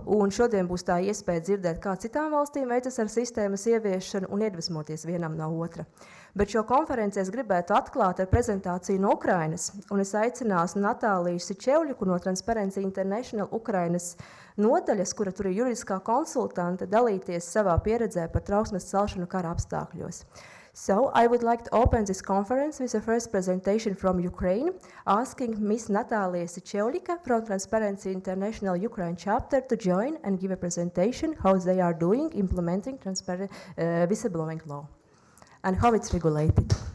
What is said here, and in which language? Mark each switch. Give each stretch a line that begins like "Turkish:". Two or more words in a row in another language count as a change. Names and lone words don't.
Latvian: Un šodien būs tā iespēja dzirdēt, kā citām valstīm veicas ar sistēmas ieviešanu un iedvesmoties vienam no otra. Bet šo konferenci es gribētu atklāt ar prezentāciju no Ukrainas, un es aicināšu Natāliju Sičevļuku no Transparency International Ukrainas nodaļas, kura tur ir juridiskā konsultante, dalīties savā pieredzē par trauksmes celšanu kara apstākļos.
English: So, I would like to open this conference with the first presentation from Ukraine, asking Ms. Natalia Sičevļika from Transparency International Ukraine chapter to join and give a presentation how they are doing implementing whistleblowing law and how it's regulated.